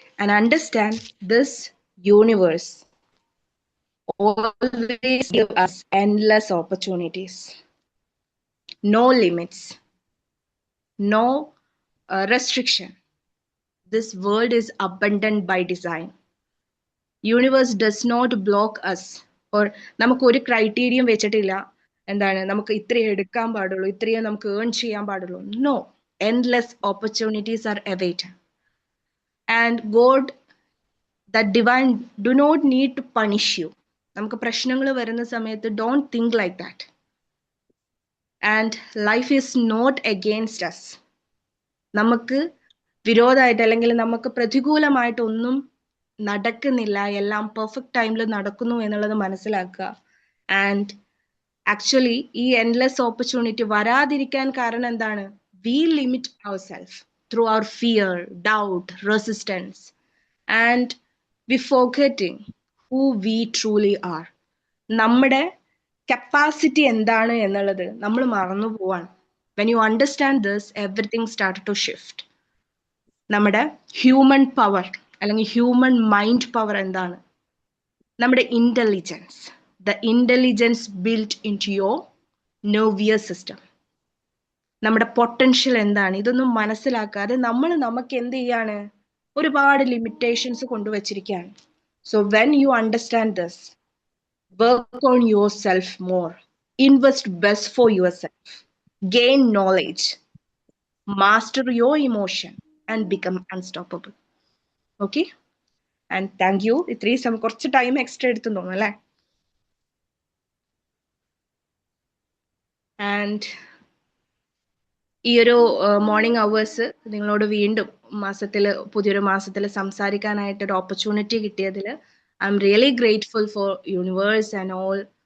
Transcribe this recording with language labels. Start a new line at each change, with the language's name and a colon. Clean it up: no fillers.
English: And understand this universe always give us endless opportunities. No limits. No restriction. This world is abundant by design. Universe does not block us.
Malayalam: Or നമുക്ക് ഒരു criterion വെച്ചിട്ടില്ല, എന്താണ് നമുക്ക് ഇത്രയും എടുക്കാൻ പാടുള്ളൂ, ഇത്രയും നമുക്ക് ഏൺ ചെയ്യാൻ പാടുള്ളൂ.
English: No, endless opportunities are awaiting. And God, that divine, do not need to punish you.
Malayalam: നമുക്ക് പ്രശ്നങ്ങൾ വരുന്ന സമയത്ത്
English: don't think like that. And life is not against us.
Malayalam: നമുക്ക് വിരോധമായിട്ട് അല്ലെങ്കിൽ നമുക്ക് പ്രതികൂലമായിട്ടൊന്നും നടക്കുന്നില്ല, എല്ലാം പെർഫെക്റ്റ് ടൈമിൽ നടക്കുന്നു എന്നുള്ളത് മനസ്സിലാക്കുക. ആൻഡ് ആക്ച്വലി ഈ എൻഡ്ലെസ് ഓപ്പർച്യൂണിറ്റി വരാതിരിക്കാൻ കാരണം എന്താണ്?
English: We limit our self through our fear, doubt, resistance, and we forgetting who we truly are.
Malayalam: നമ്മുടെ കപ്പാസിറ്റി എന്താണ് എന്നുള്ളത് നമ്മൾ മറന്നു പോവാണ്.
English: When you understand this, everything start to shift.
Malayalam: നമ്മുടെ ഹ്യൂമൻ പവർ അല്ലെങ്കിൽ ഹ്യൂമൻ മൈൻഡ് പവർ എന്താണ്? നമ്മുടെ intelligence,
English: The intelligence built in to your nervous system.
Malayalam: നമ്മുടെ പൊട്ടൻഷ്യൽ എന്താണ്? ഇതൊന്നും മനസ്സിലാക്കാതെ നമ്മൾ നമുക്ക് എന്ത് ചെയ്യാണ്? ഒരുപാട് limitations കൊണ്ടുവച്ചിരിക്കുകയാണ്. So when you understand this,
English: work on yourself more, invest best for yourself, gain knowledge, master your emotion, and become unstoppable. Okay? And thank you.
Malayalam: ഇത്രയും കുറച്ച് ടൈം എക്സ്ട്രാ എടുത്തു തോന്നുന്നു അല്ലേ? ആൻഡ് ഈ ഒരു മോർണിംഗ് അവേഴ്സ് നിങ്ങളോട് വീണ്ടും പുതിയൊരു മാസത്തിൽ സംസാരിക്കാനായിട്ട് ഒരു ഓപ്പർച്യൂണിറ്റി കിട്ടിയതിൽ
English: I'm really grateful for universe and all.